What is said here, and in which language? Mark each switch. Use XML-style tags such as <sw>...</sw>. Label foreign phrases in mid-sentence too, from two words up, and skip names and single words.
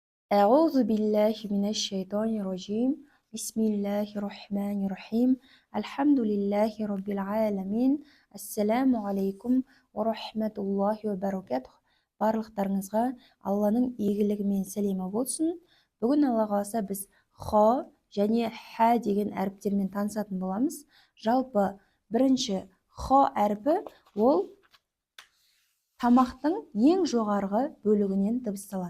<ar>أعوذ بالله من الشيطان الرجيم بسم الله الرحمن الرحيم الحمد لله رب العالمين السلام عليكم ورحمة وбаракатух.</ar> <kk>Барлықтарыңызға Алланың игілігімен сәлемі болсын. Бүгін Алла қаласа біз хо және ха деген әріптермен танысатын боламыз. Жалпы бірінші хо әріпі ол тамақтың ең жоғарғы бөлігінен дыбысталады.</kk>